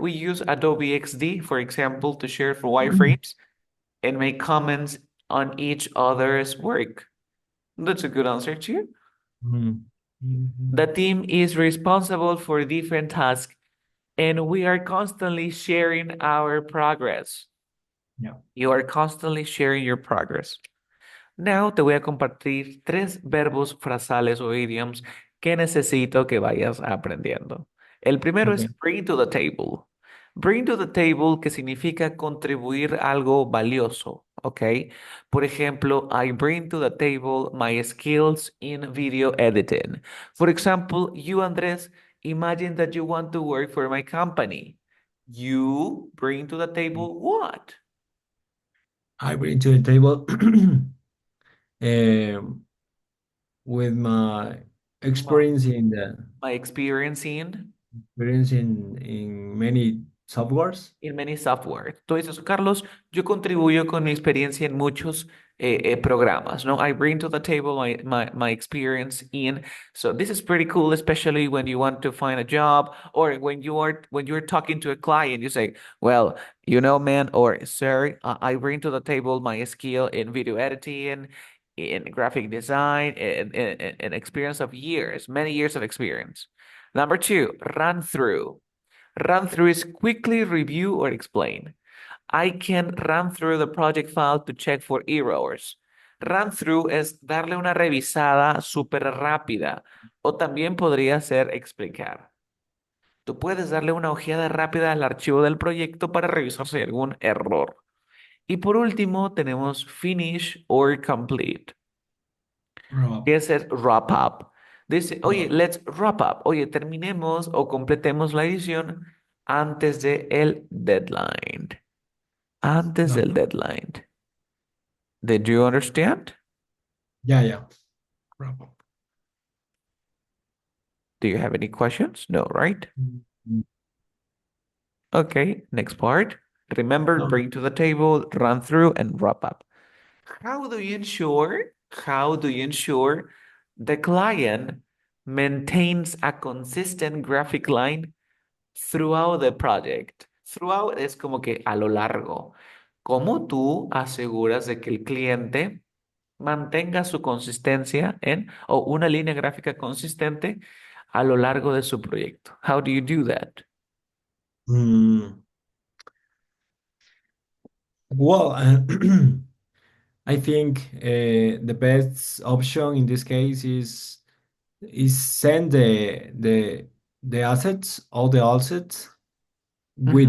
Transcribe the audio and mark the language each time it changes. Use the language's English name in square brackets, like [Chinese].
[English] We use Adobe XD, for example, to share for wireframes and make comments on each other's work. That's a good answer too. Mhm. The Mhm. team is responsible for different tasks, and we are constantly sharing our progress. Yeah. You are constantly sharing your progress. [Spanish] Now te voy a compartir tres verbos frasales o idioms que necesito que vayas aprendiendo. El primero es [English] Okay. bring to the table. Bring to the table, [Spanish] que significa contribuir algo valioso, [English] ¿ok? [Spanish] Por ejemplo, [English] I bring to the table my skills in video editing. For example, you, Andrés, imagine that you want to work for my company. You bring to the table what? I bring to the table um, with my My, experience in the my experience in experience in many softwares. many software. [Spanish] Tú dices, Carlos, yo contribuyo con mi experiencia en muchos programas, ¿no? [English] I bring to the table my experience in. So this is pretty cool, especially when you want to find a job or when you're talking to a client, you say, well, man, or sir, I bring to the table my skill in video editing, in graphic design, and experience of years, many years of experience. Number two, run through. Run through is quickly review or explain. I can run through the project file to check for errors. [Spanish] Run through es darle una revisada súper rápida o también podría ser explicar. Tú puedes darle una ojeada rápida al archivo del proyecto para revisar si hay algún error. Y por último tenemos [English] finish or complete, Rob, [Spanish] que es el wrap up. Dice, oye, Rob. [English] let's wrap up. [Spanish] Oye, terminemos o completemos la edición antes de el deadline. Antes No. del deadline. [English] Did you understand? Yeah, yeah. Rob. Do you have any questions? No, right? Mm. Okay, next part. Remember, No. bring to the table, run through, and wrap up. How do you ensure the client maintains a consistent graphic line throughout the project? [Spanish] Throughout es como que a lo largo. ¿Cómo tú aseguras de que el cliente mantenga su consistencia en o una línea gráfica consistente a lo largo de su proyecto? [English] How do you do that? Mm, well, I think the best option in this case is send the assets, all the assets with